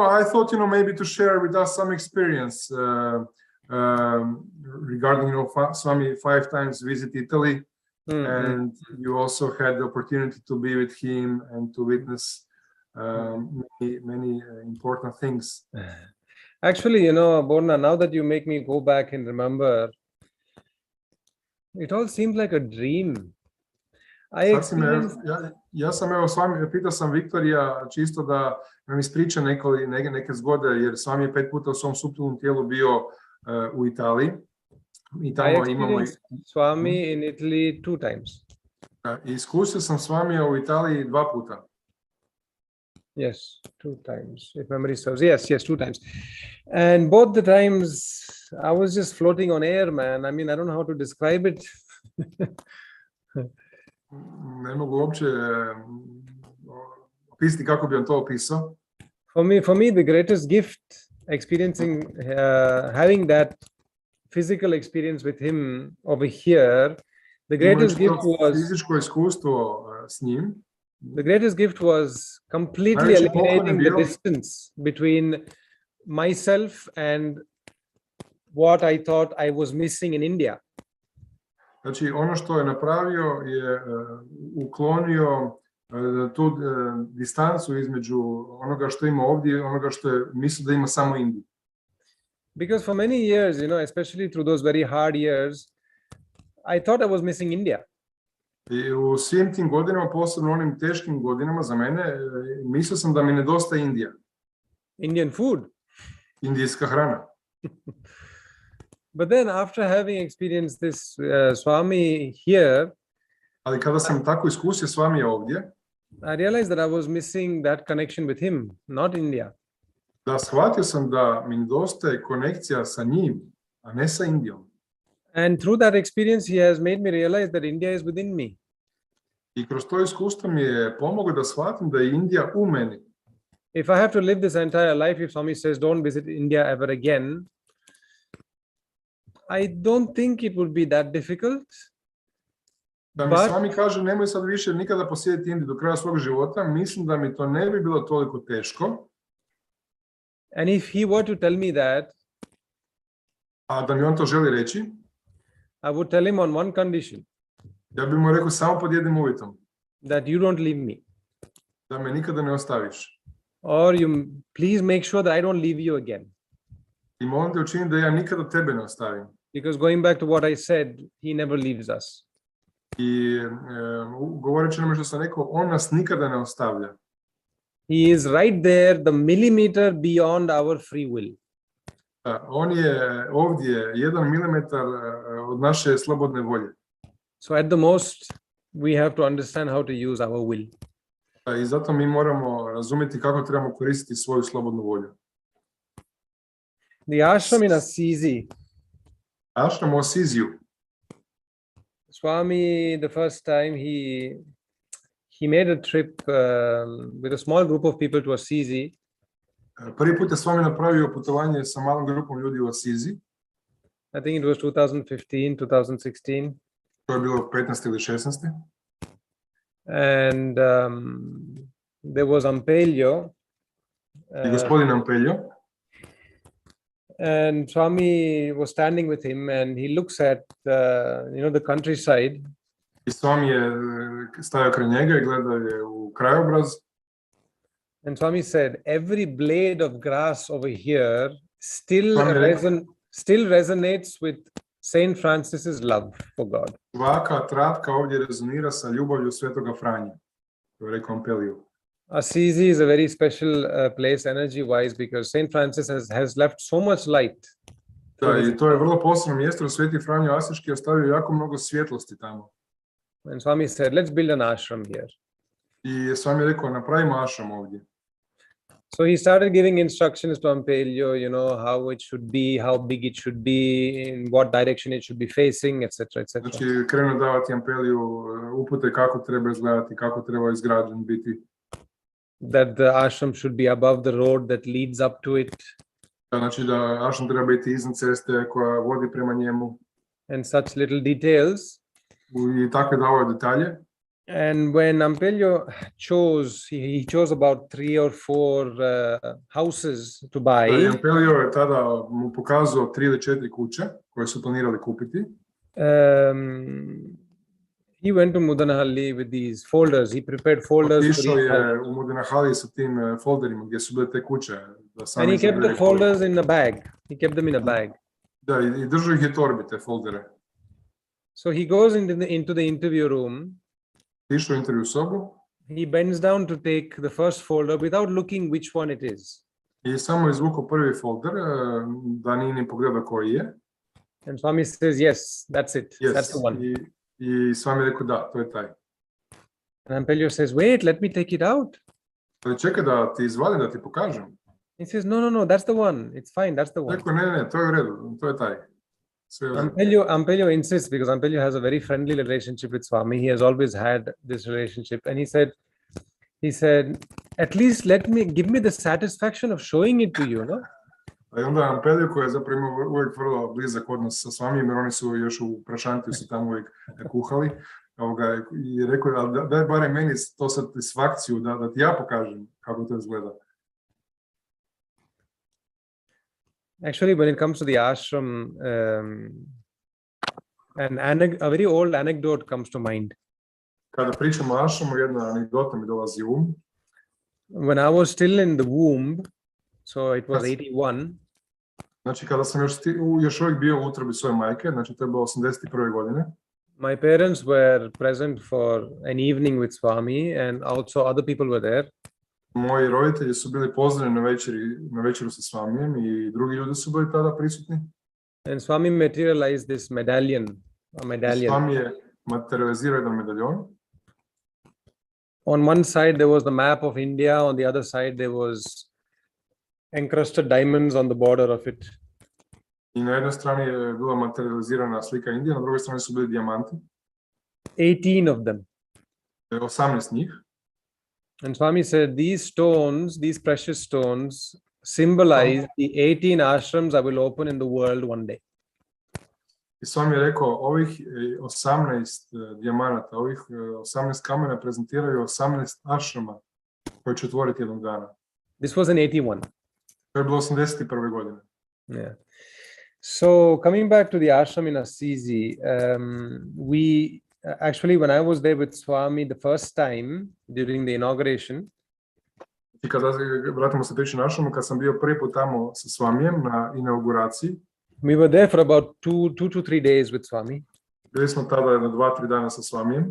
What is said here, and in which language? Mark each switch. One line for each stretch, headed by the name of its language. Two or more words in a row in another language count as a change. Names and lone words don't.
English: I thought maybe to share with us some experience regarding Swami 5 times visit Italy, and you also had the opportunity to be with him and to witness many important things. Actually, Borna, now that you make me go back and remember, it all seems like a dream.
Croatian: Ja sam s vami, pitao sam Victoryja čisto da nam ispriča neke zgode, jer Svami je 5 puta u svom suptilnom tijelu bio u Italiji. I tamo imamo
English: Swami in Italy 2 times.
Croatian: Iskusio sam Svamija u Italiji 2 puta.
English: Yes, 2 times, if memory serves. Yes, 2 times. And both the times I was just floating on air, man. I mean, I don't know how to describe it.
Croatian: Ne mogu uopće opisati kako bi on to opisao.
English: For me, the greatest gift experiencing, having that physical experience with him over here, the greatest gift was
Croatian: fizičko iskustvo s njim.
English: The greatest gift was completely eliminating the distance between myself and what I thought I was missing in India.
Croatian: Znači, ono što je napravio je uklonio tu distancu između onoga što ima ovdje i onoga što je mislio da ima samo Indiju.
English: Because for many years, especially through those very hard years, I thought I was missing India.
Croatian: I u svim tim godinama, posebno onim teškim godinama za mene, mislio sam da mi nedostaje Indija.
English: Indian food.
Croatian: Indijska hrana.
English: But then after having experienced this Swami here,
Croatian: ali kada sam tako iskusio Svamija ovdje,
English: I realized that I was missing that connection with him, not India.
Croatian: Da shvatio sam da mi nedostaje konekcija sa njim, a ne sa Indijom.
English: And through that experience, he has made me realize that India is within me.
Croatian: I kroz to iskustvo mi je pomoglo da shvatim da je Indija u meni.
English: If I have to live this entire life, if Swami says don't visit India ever again, I don't think it would be that difficult.
Croatian: Da mi Svami kaže nemoj sad više nikada posjetiti Indiju do kraja svog života, mislim da mi to ne bi bilo toliko teško.
English: And if he were to tell me that,
Croatian: a da mi on to želi reći,
English: I would tell him on one condition.
Croatian: Ja bih mu rekao samo pod jednim uvjetom.
English: That you don't leave me.
Croatian: Da me nikada ne ostaviš.
English: Or you please make sure that I don't leave you again.
Croatian: I molim te učini da ja nikada tebe ne ostavim.
English: Because going back to what I said, he never leaves us.
Croatian: I govoreći onome što sam rekao, on nas nikada ne ostavlja.
English: He is right there, the millimeter beyond our free will.
Croatian: On je ovdje 1 milimetar od naše slobodne volje.
English: So at the most, we have to understand how to use our will.
Croatian: I zato mi moramo razumjeti kako trebamo koristiti svoju slobodnu volju.
English: The ashram in Assisi.
Croatian: Ashram u Assisiju.
English: Swami, the first time he made a trip with a small group of people to Assisi.
Croatian: Prvi put je Svami napravio putovanje sa malom grupom ljudi u Assisi.
English: I think it was 2015, 2016.
Croatian: To je bilo 15. ili 16.
English: And there was Ampelio.
Croatian: I gospodin Ampelio.
English: And Swami was standing with him, and he looks at the countryside.
Croatian: I Svami je stajao kraj njega i gledao je u krajobraz.
English: And Swami said, every blade of grass over here still resonates with Saint Francis's love for God.
Croatian: Svaka tratka ovdje rezonira sa ljubavlju Svetoga Franje. To je rekao Ampelio.
English: Assisi is a very special place energy-wise because Saint Francis has left so much light.
Croatian: Da, i to je vrlo posebno mjesto, jer Sveti Franjo Asiški je ostavio jako mnogo svjetlosti tamo.
English: And Swami said, let's build an ashram here.
Croatian: I Svami je rekao, napravimo ashram ovdje.
English: So he started giving instructions to Ampelio, how it should be, how big it should be, in what direction it should be facing, etc., etc.
Croatian: Znači, krenuo davati Ampeliju upute kako treba izgledati, kako treba izgrađen biti.
English: That the ashram should be above the road that leads up to it.
Croatian: Znači da ashram treba biti iznad ceste koja vodi prema njemu.
English: And such little details.
Croatian: I takve davao detalje.
English: And when Ampelio he chose about 3 or 4 houses to buy.
Croatian: I Ampelio je tada mu pokazao 3 ili 4 kuće koje su planirali kupiti.
English: He went to Mudanahalli with these folders. He prepared folders.
Croatian: Otišao je u Mudanahalli sa tim folderima gdje su bile te kuće.
English: And he kept the folders in a bag. He kept them in a bag.
Croatian: Da, i držao ih je torbi, te foldere.
English: So he goes into the interview room.
Croatian: Išao u intervju sobu.
English: He bends down to take the first folder without looking which one it is.
Croatian: I samo izvukao prvi folder, da nije ni pogledao koji je.
English: And Swami says, yes, that's it. Yes. That's the one.
Croatian: I Svami rekao, da, to je taj.
English: And Ampelio says, wait, let me take it out.
Croatian: Ali čekaj da ti izvadim, da ti pokažem.
English: He says, no, that's the one. It's fine, that's the one.
Croatian: Rekao, ne, to je u redu, to je taj.
English: Ampelio insists because Ampelio has a very friendly relationship with Swami. He has always had this relationship. And he said, at least give me the satisfaction of showing it to you, no?
Croatian: A onda Ampelio, koji je zapravo imao uvijek vrlo blizak odnos sa Svamijevim, jer oni su još u Prašantiju su tamo uvijek kuhali, i rekao, ali daj barem meni to satisfakciju da ti ja pokažem kako to izgleda.
English: Actually, when it comes to the ashram, a very old anecdote comes to mind.
Croatian: Kada pričamo o ashramu, jedna anegdota mi dolazi u um.
English: When I was still in the womb, so it was 81.
Croatian: Znači, kada sam još uvijek bio u utrobi svoje majke, znači to je bilo 81. godine.
English: My parents were present for an evening with Swami, and also other people were there.
Croatian: Moji roditelji su bili pozvani na večeru sa Svamijem i drugi ljudi su bili tada prisutni.
English: And Swami materialized this medallion.
Croatian: Svami je materializirao jedan medaljon.
English: On one side there was the map of India, on the other side there was encrusted diamonds on the border of it.
Croatian: I na jednoj strani je bila materializirana slika Indije, na drugoj strani su bili dijamanti.
English: 18 of them.
Croatian: 18 njih.
English: And Swami said, these precious stones symbolize the 18 ashrams I will open in the world one day.
Croatian: I Svami je rekao, ovih 18 dijamanata, ovih 18 kamena prezentiraju 18 ashrama koje će otvoriti jednog dana.
English: This was in 81.
Croatian: To je bilo 81. godine.
English: Yeah. So coming back to the ashram in Assisi, actually, when I was there with Swami the first time during the inauguration,
Croatian: I kada vratimo se priču na ashramu, kad sam bio prvi put tamo sa Svamijem na inauguraciji,
English: we were there for about 2 to 3 days with Swami.
Croatian: Bili smo tada na 2-3 dana sa Svamijem.